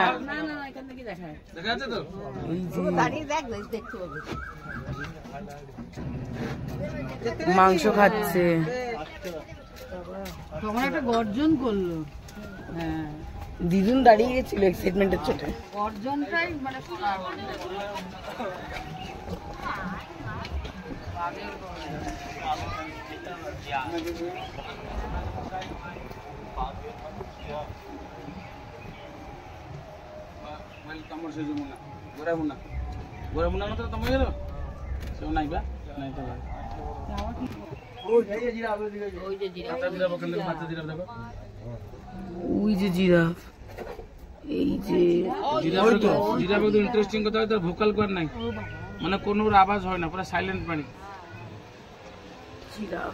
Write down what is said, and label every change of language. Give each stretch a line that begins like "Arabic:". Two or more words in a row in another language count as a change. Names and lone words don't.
Bangla: দেখা যাচ্ছে তো? মাংস খাচ্ছে, তখন একটা গর্জন করলো, দিদুন দাঁড়িয়ে গেছিল এক্সাইটমেন্টের চোটে। গর্জনটাই মানে
Odia: ତମର ସେ ଯୋଉ ମୁନା ଗୋରା ମୁନା ନଥିଲା ତମ ଇଏର ସେ ନାଇଁ ବା ନାଇଁ ତ
Bangla: ওই যে জিরাফ, এই যে জিরাফ একটু ইন্টারেস্টিং কথা হয়, তার
English: vocal cord
Bangla: নাই, মানে কোনো আওয়াজ হয় না, পুরো সাইলেন্ট প্রাণী। জিরাফ